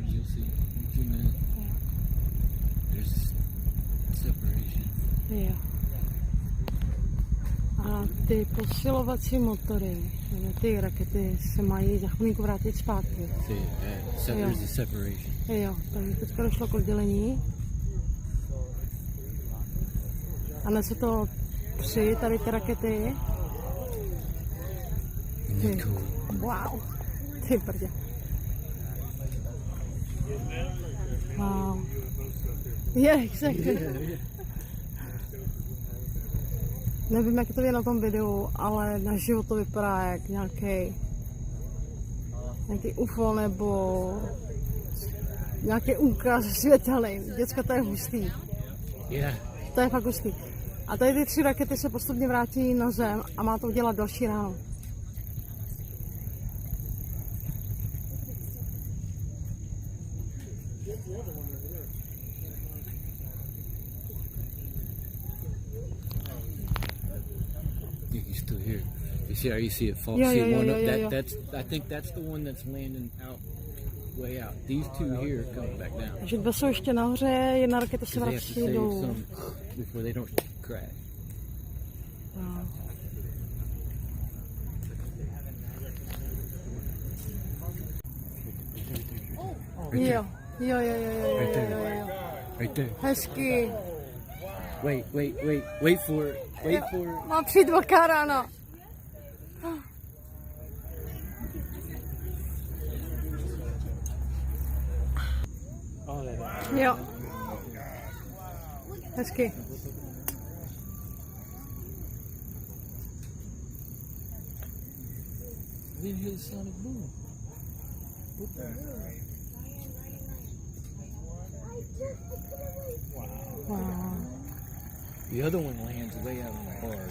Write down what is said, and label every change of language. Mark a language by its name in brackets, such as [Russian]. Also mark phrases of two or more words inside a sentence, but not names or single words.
[English] You'll see in 2 minutes. There's separation. [Czech] Jo. A ty posilovací motory, nebo ty rakety se mají za chvilinku vrátit zpátky. [English] There's a separation. [Czech] Jo, takže teďka došlo k oddělení. A nese to 3 tady ty rakety. Ty. Wow. Ty prdě. Wow. [English] Yeah, exactly. [Czech] Nevím, jak to je na tom videu, ale naživo to vypadá jak nějaký UFO nebo nějaký úkaz světelný. Děcka, to je hustý. [English] Yeah. [Czech] To je fakt hustý. A tady ty 3 rakety se postupně vrátí na zem a má to udělat další ráno. [English] He's still here. You see how you see it fall? Yeah, see yeah, one yeah, up? yeah, That yeah. that's I think that's the one that's landing out way out. These 2 here coming back down. [Czech] Takže 2 jsou ještě nahoře, 1 raketa se [English] 'Cause they have to [Czech] vrací [English] save [Czech] dolů. [English] some before they don't crash. [Czech] No. Jo, jo, jo, jo, jo, [English] Right [Czech] jo, [English] there. [Czech] jo, jo. [English] Right there. [Czech] Hezky. [English] Wait for it. Wait for it. [Czech] Mám přijít velká rána. Jo. Hezky. [English] I didn't hear the sonic boom. Wow. The other one lands way out on the barge.